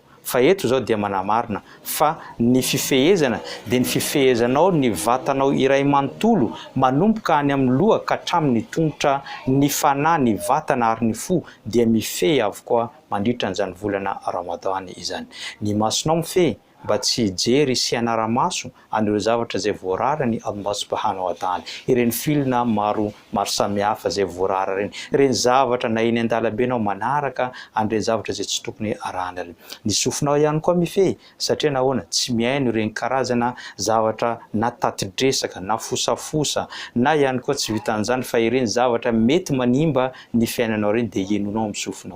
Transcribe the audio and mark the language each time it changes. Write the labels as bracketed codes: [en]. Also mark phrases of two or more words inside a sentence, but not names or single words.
[mg] Fa eto zao dia manamarina fa ny fifehezana dia ny fifehezanao ny vatanao iray manontolo manomboka any amin'ny loha ka hatramin'ny tongotra ny fanahy ny vatana ary ny fo dia mifehy avokoa mandritra an'izany volana Ramadany izany. Ny masonao mifehy mba tsy hijery sy hanara-maso anireo zavatra izay voararany Allah [ar] سبحانه وتعالى. [mg] Ireny filona maro samihafa izay voarara reny, ireny zavatra na eny an-dalambe anao manaraka an'ireny zavatra izay tsy tokony arahana reny. Ny sofinao ihany koa mifehy satria nahoana? Tsy mihaino ireny karazana zavatra na tatidresaka na fosafosa na ihany koa tsy vitan'izany fa ireny zavatra mety manimba ny fiainanao reny dia henonao amin'ny sofinao.